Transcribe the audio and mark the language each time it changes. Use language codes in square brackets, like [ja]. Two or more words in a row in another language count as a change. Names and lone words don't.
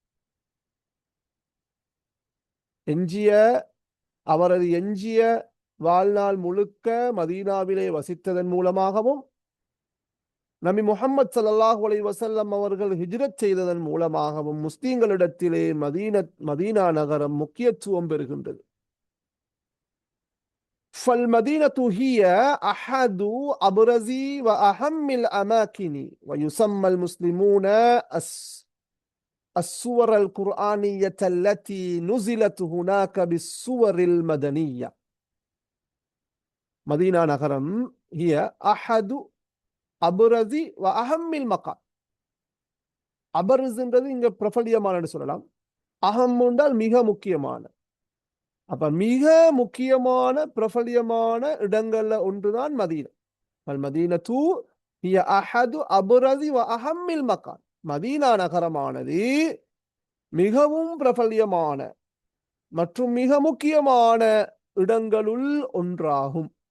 [ta] அவரது எஞ்சிய வாழ்நாள் முழுக்க மதீனாவிலே வசித்ததன் மூலமாகவும், நபி முஹம்மது [ar] صلى الله عليه وسلم [ta] அவர்கள் ஹிஜ்ரத் செய்ததன் மூலமாகவும் முஸ்லிம்களிடத்திலே மதீனா நகரம் முக்கியத்துவம் பெறுகின்றது. [ar] فالمدينة هي أحد أبرز وأهم الأماكن ويسمى المسلمون السور القرآنية التي نزلت هناك بالسور المدنية. مدينة نغرم هي أحد أبرز وأهم المقام. [ta] أبرز என்றது இங்க பிரபல்யமான சொல்லலாம். அஹம் என்றால் மிக முக்கியமான. அப்ப மிக முக்கியமான பிரபல்யமான இடங்கள்ல ஒன்றுதான் மதீனா. [ar] المدينة هي أحد أبرز و أهم المكان. [ta] மதீனா நகரமானது மிகவும் பிரபல்யமான மற்றும் மிக முக்கியமான இடங்களுள் ஒன்றாகும்.